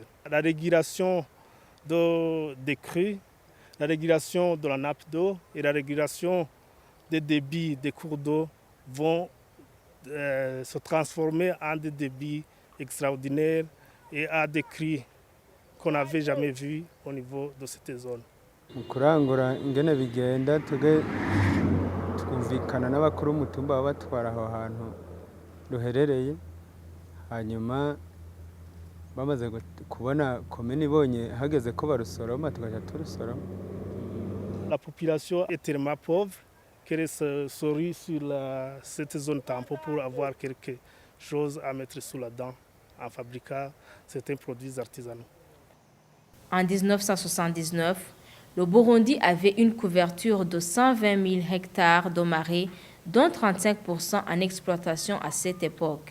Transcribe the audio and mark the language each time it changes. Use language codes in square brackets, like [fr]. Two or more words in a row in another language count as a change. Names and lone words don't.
[fr] La régulation des crues, la régulation de la nappe d'eau et la régulation des débits des cours d'eau vont se transformer en des débits extraordinaires et à des crues qu'on n'avait jamais vus au niveau de cette zone. [rn] Kurangura ingene bigenda twumvikana n'abakuru umutumba babatwara aho hantu ruherereye, hanyuma bamaze kubona komini ibonye hageze ko barusoroma tugaja turusoroma. [fr] La population est tellement pauvre qu'elle se rue sur cette zone tampon pour avoir quelque chose à mettre sous la dent en fabriquant certains produits artisanaux. En 1979, le Burundi avait une couverture de 120 000 hectares de marais, dont 35% en exploitation à cette époque.